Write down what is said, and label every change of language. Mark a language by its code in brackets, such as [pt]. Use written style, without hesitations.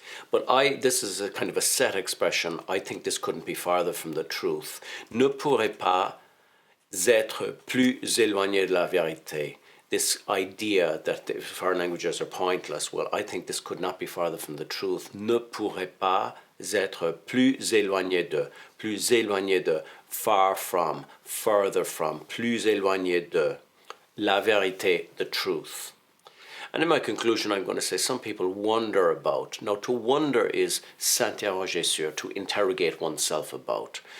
[en] But this is a kind of a set expression. I think this couldn't be farther from the truth. [fr] Ne pourrait pas être plus éloigné de la vérité. [en] This idea that foreign languages are pointless, well, I think this could not be farther from the truth. [fr] Ne pourrait pas être plus éloigné de, [en] far from, further from, [fr] plus éloigné de, la vérité, [en] the truth. And in my conclusion, I'm going to say some people wonder about. Now, to wonder is [fr] s'interroger sur, [en] to interrogate oneself about.